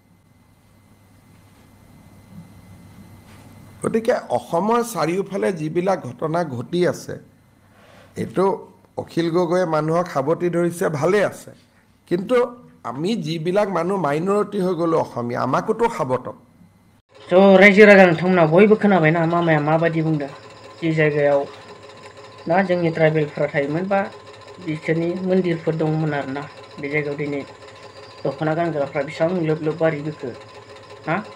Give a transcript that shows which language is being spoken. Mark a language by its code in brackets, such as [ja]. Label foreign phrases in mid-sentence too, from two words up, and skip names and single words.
[as] গতিকে অসমৰ চাৰিওফালে যিবিলাক ঘটনা ঘটি আছে এইটো অখিল গগৈয়ে মানুহক সাৱটি ধৰিছে ভালে আছে কিন্তু আমি যিবিলাক মানুহ মাইনৰিটি হৈ গ'লো অসমীয়া আমাকোতো সাৱটক [brx] स' रायजो राजा नोंथांमोना बयबो खोनाबायना मामाया माबादि बुंदों जि जायगायाव ना जोंनि ट्राइबेलफ्रा थायोमोन बा बिसोरनि मन्दिरफोर दंमोन आरोना बे जायगायाव दिनै दख'ना गानग्राफ्रा बेसेबां लोब लोब बारिबोखो ना